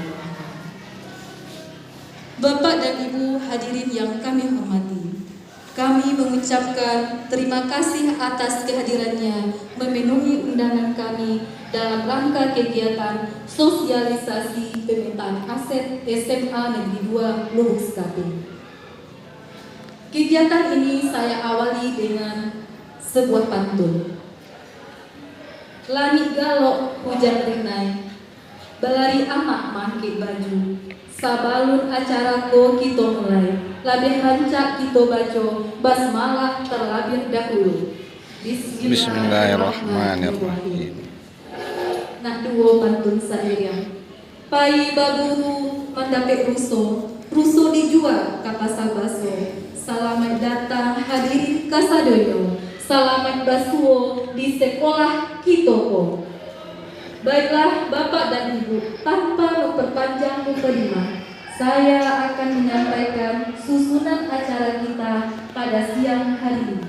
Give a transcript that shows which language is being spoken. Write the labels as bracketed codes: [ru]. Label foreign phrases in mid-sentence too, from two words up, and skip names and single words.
[id] Bapak dan Ibu hadirin yang kami hormati, kami mengucapkan terima kasih atas kehadirannya memenuhi undangan kami dalam rangka kegiatan sosialisasi pemetaan aset SMA Negeri 2 Lubuk Sekaping. Kegiatan ini saya awali dengan sebuah pantun. [min] Langit galok hujan rinai, balari amak mangke baju, sabalun acarako kita mulai, labih rancak kita baca, basmalah terlabih dahulu. [ar] Bismillahirrahmanirrahim. [id] Nah dua pantun saya. [min] Pai baburu mendapek ruso, ruso dijual ka pasar baso. Selamat datang hadirin kasadoyo, selamat basuo di sekolah Kitoko. [id] Baiklah Bapak dan Ibu, tanpa memperpanjang mukadimah, saya akan menyampaikan susunan acara kita pada siang hari ini.